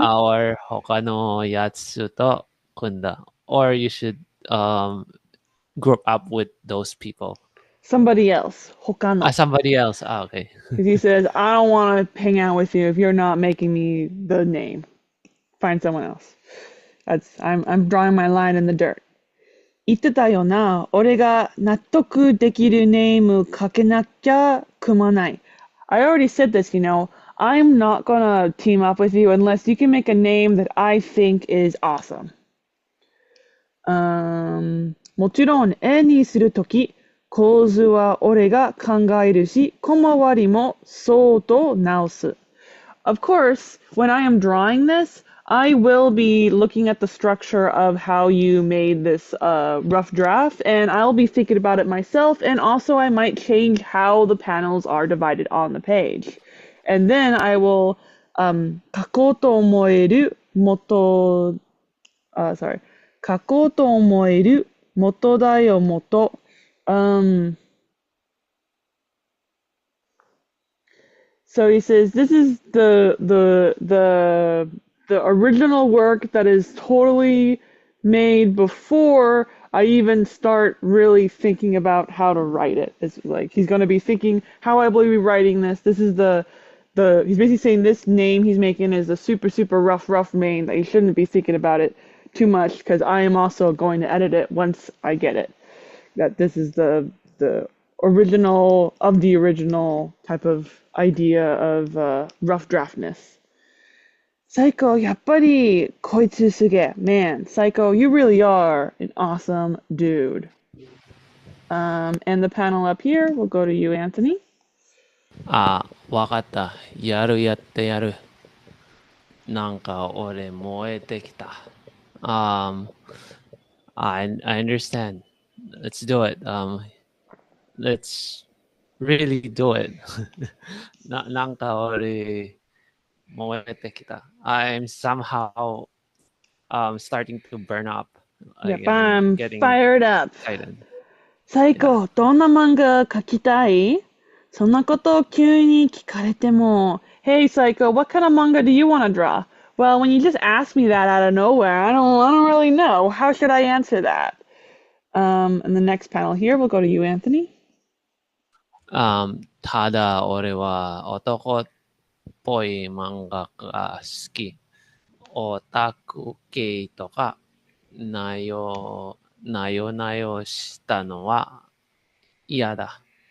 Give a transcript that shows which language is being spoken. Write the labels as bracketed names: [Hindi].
[English] our Hokano Yatsu to Kunda, or you should group up with those people. somebody else, hokano. Somebody else. Okay. Because he says, I don't want to hang out with you if you're not making me the name. Find someone else. I'm drawing my line in the dirt. [Japanese] 言ってたよな。俺が納得できるネームかけなきゃ組まない。 [English] I already said this, you know. I'm not gonna team up with you unless you can make a name that I think is awesome. [Japanese] もちろん絵にするとき、構図は俺が考えるし、小回りもそうと直す。 [English] Of course, when I am drawing this, I will be looking at the structure of how you made this rough draft, and I'll be thinking about it myself, and also I might change how the panels are divided on the page. And then I will [Japanese] 書こうと思える元、 [English] sorry, [Japanese] 書こうと思える元だよ元。 [English] So he says this is the original work that is totally made before I even start really thinking about how to write it. It's like he's going to be thinking how I will be writing this. This is the he's basically saying this name he's making is a super rough name that he shouldn't be thinking about it too much because I am also going to edit it once I get it. That this is the original of the original type of idea of rough draftness. [Japanese] Psycho, やっぱりこいつすげえ. [English] Man, Psycho, you really are an awesome dude. And the panel up here, we'll go to you, Anthony. [Japanese] わかった。やるやってやる。なんか俺燃えてきた。 [English] Um, I understand. Let's do it. Let's really do it. [Japanese] なんか俺燃えてきた。 [English] I'm somehow starting to burn up. Yep, Like I'm I'm getting fired up. excited. [Japanese] 最 [English] Yeah. [Japanese] 高、どんな漫画描きたい？そんなことを急に聞かれても。 [English] Hey, Psycho, what kind of manga do you want to draw? Well, when you just ask me that out of nowhere, I don't really know. How should I answer that? And the next panel here, we'll go to you, Anthony. [Japanese] ただ俺は男っぽい漫画が好き。オタク系とか、なよしたのは嫌だ。